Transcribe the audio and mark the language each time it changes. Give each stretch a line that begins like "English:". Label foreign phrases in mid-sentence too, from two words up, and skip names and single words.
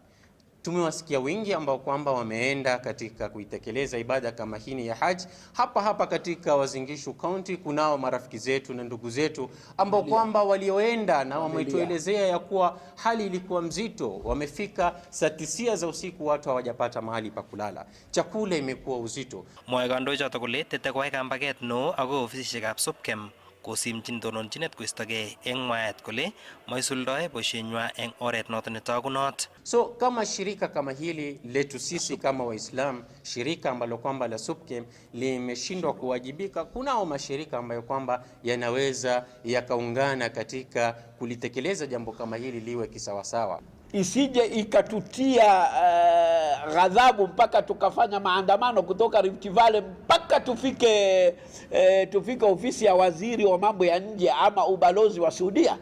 Swahili: Tumewasikia wengi ambao kwamba wameenda katika kuitekeleza ibada kama hii ya Hajj. Hapa katika Uasin Gishu County kunao marafiki zetu na ndugu zetu ambao kwamba walioenda na wametuelezea ya kuwa hali ilikuwa mzito. Wamefika saa 9 za usiku watu hawajapata mahali pa kulala. Chakula imekuwa uzito.
Kalenjin: Mwoe kandoichoto kole tete koyai kambaget no ako ofisishekab Supkem kosimchin tononchinet koistogei eng mwaet kole maisuldoe boisienywa eng oret noto netogunot.
Swahili: So kama shirika kama hili letu sisi kama Waislamu, shirika ambalo kwamba la Supkem limeshindwa kuwajibika, kunao mashirika ambayo kwamba yanaweza yakaungana katika kulitekeleza jambo kama hili liwe kisawasawa. Isije ikatutia ghadhabu mpaka tukafanya maandamano kutoka Rift Valley mpaka tufike ofisi ya waziri wa mambo ya nje ama ubalozi wa Saudia.